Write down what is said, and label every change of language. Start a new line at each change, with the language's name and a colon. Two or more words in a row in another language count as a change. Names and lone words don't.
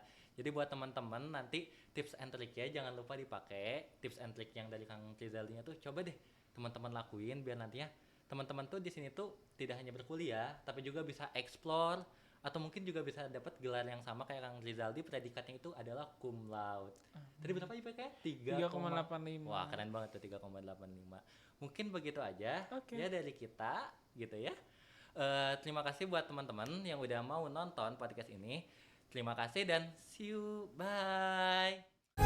Indonesian: Jadi buat teman-teman nanti
English: tips and triknya
Indonesian: jangan lupa dipakai,
English: tips and trik
Indonesian: yang dari Kang Rizaldinya tuh coba deh teman-teman lakuin biar nantinya teman-teman tuh di sini tuh tidak hanya berkuliah tapi juga bisa explore atau mungkin juga bisa dapat gelar yang sama kayak Kang Rizaldi, predikatnya itu adalah
Latin: cum laude.
Indonesian: Tadi berapa IPK? 3,85. Wah, keren banget tuh 3,85. Mungkin begitu aja Oke. ya dari kita gitu ya. Terima kasih buat teman-teman yang udah mau nonton podcast ini. Terima kasih dan
English: see you. Bye.